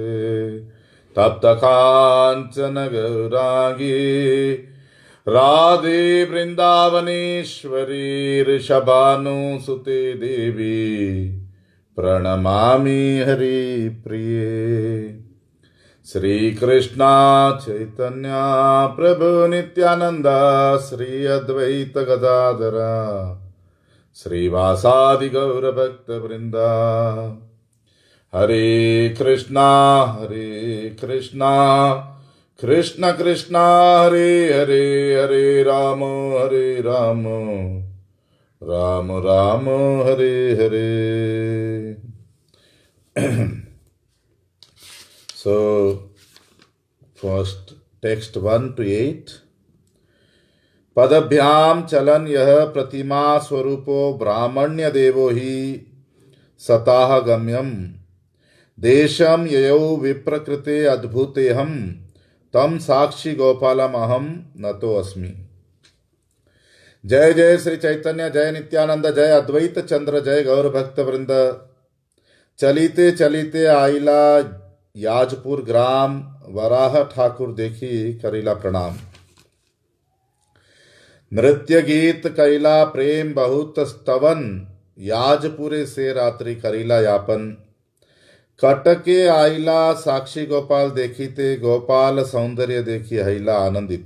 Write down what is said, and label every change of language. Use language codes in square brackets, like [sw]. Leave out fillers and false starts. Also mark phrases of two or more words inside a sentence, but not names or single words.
[sa] तप्त कांचन गौरांगी राधे वृंदावनेश्वरी ऋषभानुसुते देवी प्रणमामि हरि प्रिये। श्री कृष्णा चैतन्य प्रभु नित्यानंद श्री अद्वैत गदाधरा श्रीवासादि गौर भक्त वृंदा। हरे कृष्णा कृष्ण कृष्ण हरे हरे हरे राम राम राम हरे हरे। [en] So first text 1 to 8. [sa] पदभ्याम चलन यह प्रतिमा स्वरूपो ब्राह्मण्य देवो ही सताह गम्यम देशम ययौ विप्रकृते अद्भुतेहम तम साक्षी गोपालम अहम नतो अस्मि। [bn] জয় জয় শ্রী চৈতন্য, জয় নিত্যানন্দ, জয় অদ্বৈত চন্দ্র, জয় গৌর ভক্ত বৃন্দ। চলিতে চলিতে আইলা যাজপুর গ্রাম, বরাহ ঠাকুর দেখি করিলা প্রণাম। নৃত্য গীত কৈলা প্রেম বহুত স্তবন, যাজপুরে সে রাত্রি করিলা যাপন। কটকে আইলা সাক্ষী গোপাল দেখিতে, গোপাল সৌন্দর্য দেখি হৈলা আনন্দিতে।